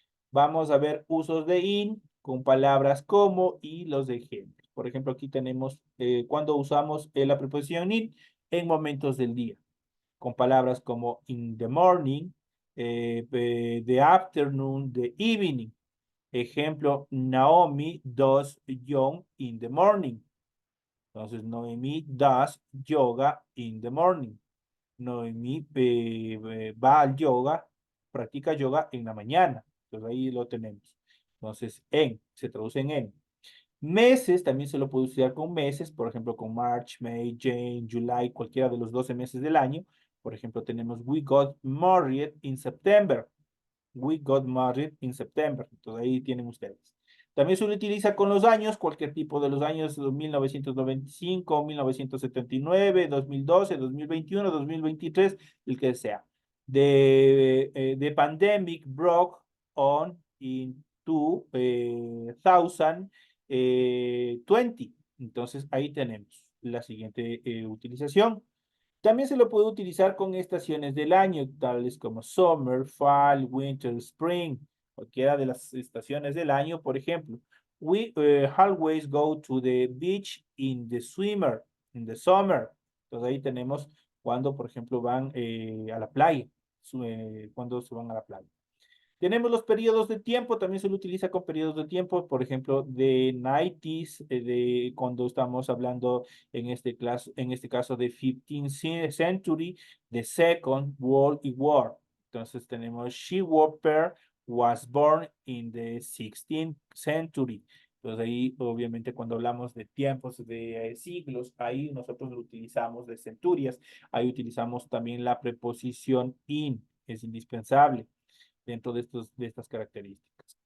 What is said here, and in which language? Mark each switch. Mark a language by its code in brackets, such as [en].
[es] Vamos a ver usos de in con palabras como y los ejemplos. Por ejemplo, aquí tenemos cuando usamos la preposición in en momentos del día con palabras como [en] in the morning, the afternoon, the evening. [es] Ejemplo, [en] Naomi does yoga in the morning. [es] Entonces, [en] Noemi does yoga in the morning. [es] Noemi va al yoga, practica yoga en la mañana. Entonces, ahí lo tenemos. Entonces, se traduce en. Meses también se lo puede usar con meses, por ejemplo, con March, May, June, July, cualquiera de los 12 meses del año. Por ejemplo, tenemos [en] We got married in September. We got married in September. [es] Entonces ahí tienen ustedes. También se lo utiliza con los años, cualquier tipo de los años, 1995, 1979, 2012, 2021, 2023, el que sea. [en] The pandemic broke on in 2020. [es] Entonces ahí tenemos la siguiente utilización. También se lo puede utilizar con estaciones del año, tales como summer, fall, winter, spring, cualquiera de las estaciones del año, por ejemplo. [en] We always go to the beach in the summer. [es] Entonces ahí tenemos cuando, por ejemplo, van a la playa, cuando se van a la playa. Tenemos los periodos de tiempo, también se lo utiliza con periodos de tiempo, por ejemplo, de 90s, cuando estamos hablando en este caso de [en] 15th century, the Second World War. [es] Entonces tenemos [en] She Whopper was born in the 16th century. [es] Entonces ahí, obviamente, cuando hablamos de tiempos, de siglos, ahí nosotros lo utilizamos de centurias. Ahí utilizamos también la preposición in, es indispensable dentro de estas características.